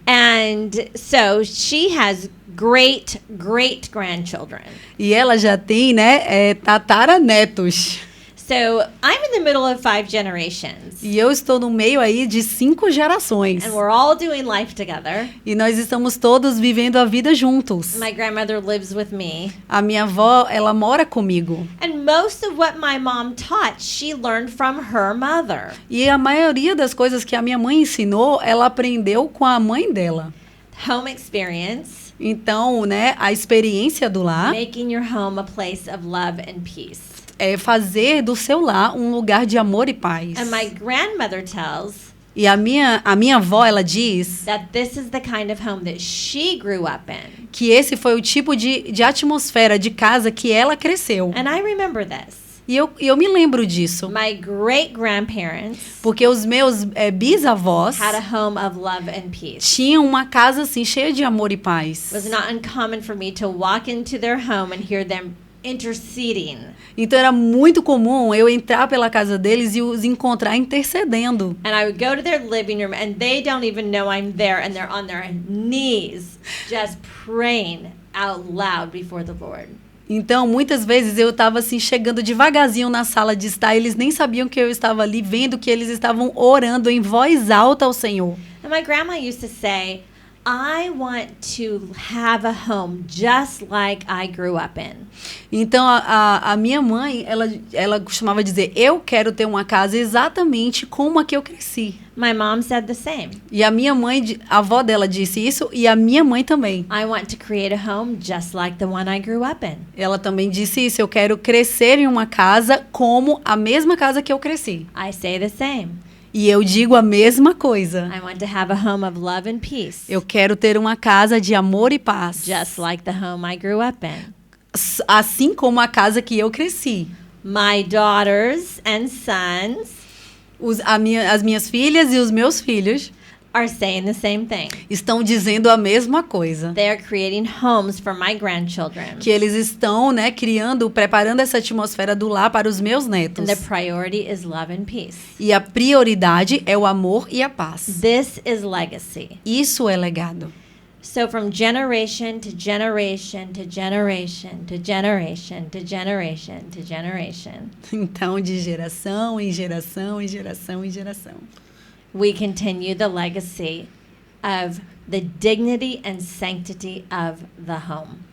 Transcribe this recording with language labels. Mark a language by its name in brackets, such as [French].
[English] And so she has great grandchildren. [Portuguese] E ela já tem, né, tataranetos. [English] So I'm in the middle of 5 generations. [Portuguese] E eu estou no meio aí de 5 gerações. [English] And we're all doing life together. [Portuguese] E nós estamos todos vivendo a vida juntos. [English] My grandmother lives with me. [Portuguese] A minha avó, ela mora comigo. [English] And most of what my mom taught, she learned from her mother. [Portuguese] E a maioria das coisas que a minha mãe ensinou, ela aprendeu com a mãe dela. [English] Home experience. [Portuguese] Então, né, a experiência do lar [English] Making your home a place of love and peace. [Portuguese] é fazer do seu lar um lugar de amor e paz. [English] And my grandmother tells [Portuguese] E a minha avó, ela diz [English] that this is the kind of home that she grew up in. [Portuguese] que esse foi o tipo de atmosfera de casa que ela cresceu. [English] And I remember this. [Portuguese] E eu me lembro disso. [English] My great-grandparents [Portuguese] Porque os meus bisavós [English] had a home of love and peace. [Portuguese] tinham uma casa assim cheia de amor e paz. [English] It was not uncommon for me to walk into their home and hear them interceding. [Portuguese] Então era muito comum eu entrar pela casa deles e os encontrar intercedendo. [English] And I would go to their living room and they don't even know I'm there and they're on their knees just praying out loud before the Lord. [Portuguese] Então, muitas vezes eu estava assim chegando devagarzinho na sala de estar, eles nem sabiam que eu estava ali, vendo que eles estavam orando em voz alta ao Senhor. [English] And my grandma used to say, I want to have a home just like I grew up in. [Portuguese] Então, a minha mãe, ela costumava dizer, eu quero ter uma casa exatamente como a que eu cresci. [English] My mom said the same. [Portuguese] E a minha mãe, a avó dela disse isso, e a minha mãe também. [English] I want to create a home just like the one I grew up in. [Portuguese] Ela também disse isso, eu quero crescer em uma casa como a mesma casa que eu cresci. [English] I say the same. [Portuguese] E eu digo a mesma coisa. [English] I want to have a home of love and peace, [Portuguese] Eu quero ter uma casa de amor e paz. [English] just like the home I grew up in. [Portuguese] Assim como a casa que eu cresci. [English] My daughters and sons [Portuguese] As minhas filhas e os meus filhos [English] are saying the same thing. [Portuguese] estão dizendo a mesma coisa. [English] They are creating homes for my grandchildren. [Portuguese] Que eles estão, né, preparando essa atmosfera do lar para os meus netos. [English] And the priority is love and peace. [Portuguese] E a prioridade é o amor e a paz. [English] This is legacy. [Portuguese] Isso é legado. [English] So from generation to generation to generation to generation to generation to generation, [Portuguese] Então, de geração em geração em geração em geração. [English] we continue the legacy of the dignity and sanctity of the home.